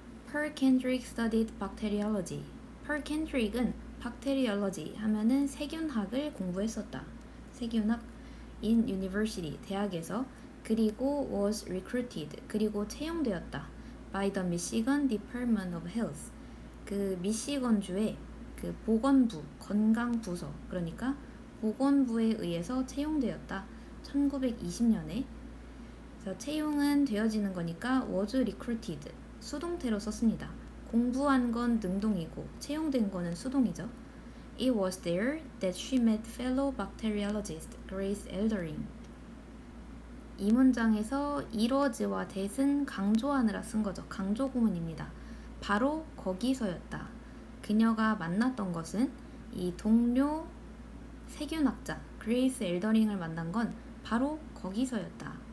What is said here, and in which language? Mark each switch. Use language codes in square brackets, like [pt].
[en] Per Kendrick studied bacteriology. [ko] Per Kendrick은 bacteriology 하면은 세균학을 공부했었다. 세균학 [en] in university [ko] 대학에서 그리고 [en] was recruited [ko] 그리고 채용되었다. [en] by the Michigan Department of Health [ko] 그 미시건주의 그 보건부 건강부서 그러니까 보건부에 의해서 채용되었다. 1920년에 그래서 채용은 되어지는 거니까 [en] was recruited [ko] 수동태로 썼습니다. 공부한 건 능동이고 채용된 거는 수동이죠. [en] It was there that she met fellow bacteriologist Grace Eldering. [ko] 이 문장에서 이뤄즈와 that은 강조하느라 쓴 거죠. 강조 구문입니다. 바로 거기서였다. 그녀가 만났던 것은 이 동료 세균학자 그레이스 엘더링을 만난 건 바로 거기서였다.